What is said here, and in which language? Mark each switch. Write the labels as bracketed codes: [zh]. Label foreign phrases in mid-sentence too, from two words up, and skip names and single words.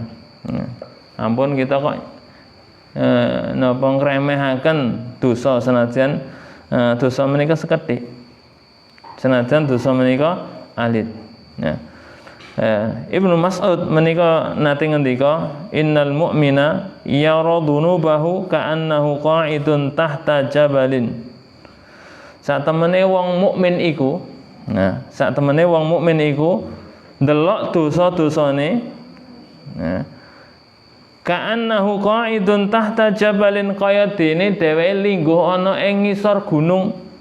[jv] Ampun kita kok napa ngremehaken dosa senajan dosa menika sekedhik. Senajan dosa menika alit. Ibnu Mas'ud menika nate ngendika, [ar] إن المؤمن يرى ذنوبه كأنه قاعد تحت جبل. [jv] Satemene wong mukmin iku, satemene wong mukmin iku ndelok dosa-dosane, [ar] كأنه قاعد تحت جبل, [jv] kaya dene dheweke lingguh ana ing ngisor gunung.